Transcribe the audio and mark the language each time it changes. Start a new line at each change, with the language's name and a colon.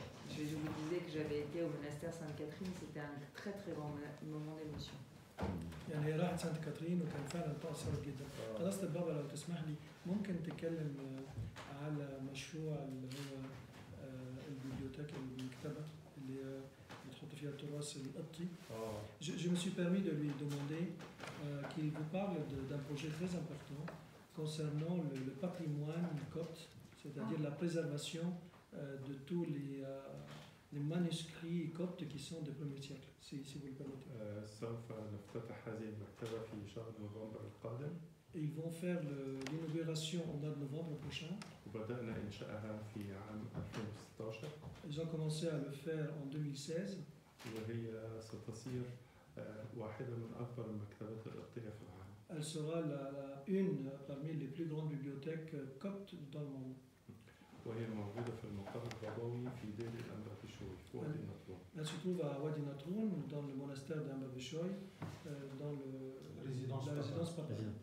French: Je vous disais que j'avais été au monastère Sainte-Catherine, c'était un très très grand moment d'émotion.
Arabic: يعني راحت سانت كاترين وكان فعلا تأثرت جدا. قداسة البابا لو تسمح لي ممكن تتكلم على مشروع اللي هو البيبليوتيك المكتبة اللي بتحط فيها التراث القبطي.
French: Je me suis permis de lui demander qu'il vous parle d'un projet très important concernant le patrimoine copte, c'est-à-dire la préservation de tous les manuscrits coptes qui sont du 1er siècle, si vous le permettez.
Arabic: سوف نفتتح هذه المكتبة في شهر نوفمبر القادم
French: Et ils vont faire l'inauguration au mois de novembre prochain.
Arabic: وبدأنا إنشائها في عام 2016
French: Ils ont commencé à le faire en 2016.
Arabic: وهي ستصير واحدة من أكبر المكتبات القبطية في العالم.
French: Elle sera une parmi les plus grandes bibliothèques coptes dans le monde.
Arabic: وهي موجودة في المقر البابوي في دير الأنبا بشوي في وادي النطرون.
French: Elle se trouve à Wadi Natroun, dans le monastère d'Amba Bishoy, dans la résidence papale.